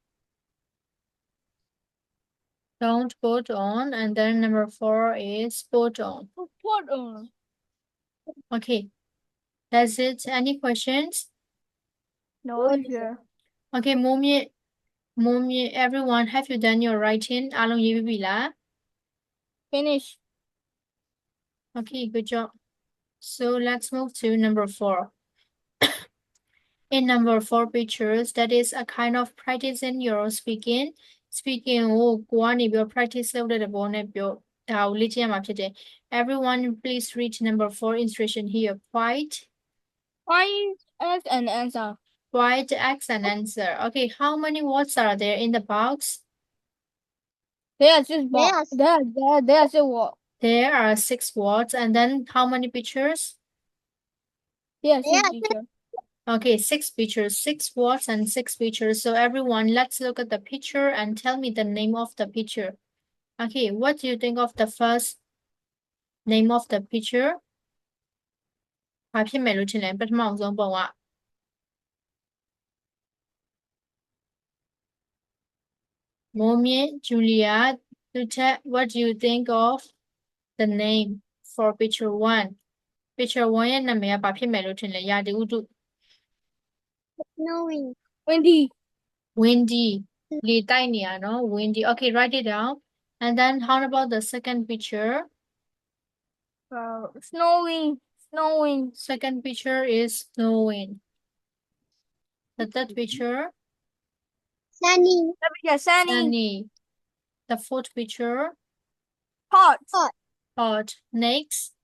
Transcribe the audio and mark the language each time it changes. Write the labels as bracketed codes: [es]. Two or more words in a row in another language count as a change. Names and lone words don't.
[en] don't put on and then number 4 is put on Put on. okay that's it any questions No, sure. okay mommy everyone have you done your writing [my] အားလုံးရေးပြီးပြီလား [en] Finish. okay good job so let's move to number 4 in number 4 pictures that is a kind of practicing your speaking [my] ကိုကိုကနေပြီး practice လုပ်တဲ့သဘောနဲ့ပြောဒါကိုလေ့ကျင့်ရမှာဖြစ်တယ် [en] everyone please read number 4 instruction here quite Ask and answer. quite ask and answer okay how many words are there in the box There's just box. There's a wall. there are 6 words and then how many pictures Yes, teacher. okay 6 pictures 6 words and 6 pictures so everyone let's look at the picture and tell me the name of the picture okay what do you think of the first name of the picture [my] ဘာဖြစ်မယ်လို့ထင်လဲပထမဆုံးပုံက မိုးမြင့် Julia သူချက် [en] what do you think of the name for picture 1 picture 1 [my] ရဲ့နာမည်ကဘာဖြစ်မယ်လို့ထင်လဲရာသီဥတု [en] Snowing. Windy. [my] လေတိုက်နေရနော် [en] windy okay write it down and then how about the second picture Snowing. second picture is snowing the third picture Sunny. sunny the fourth picture hot next